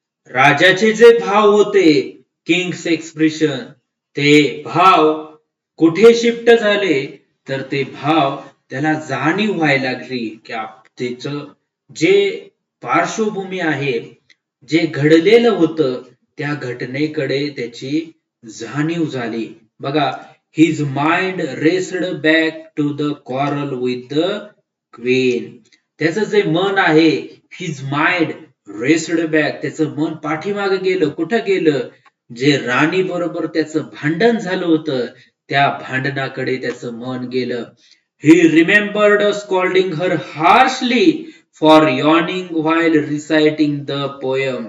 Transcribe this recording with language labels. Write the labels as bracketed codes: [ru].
[mr] राजाचे जे भाव होते, [en] king's expression, [mr] ते भाव कुठे शिफ्ट झाले, तर ते भाव त्याला जाणीव व्हायला लागली की त्याचं जे पार्श्वभूमी आहे, जे घडलेलं होतं त्या घटनेकडे त्याची जाणीव झाली. बघा, [en] His mind raced back to the quarrel with the queen. [mr] त्याचं जे मन आहे, [en] his mind raced back, [mr] त्याचं मन पाठीमागे गेलं. कुठं गेलं? जे राणी बरोबर त्याचं भांडण झालं होतं, त्या भांडणाकडे त्याचं मन गेलं. [en] He remembered scolding her harshly for yawning while reciting the poem.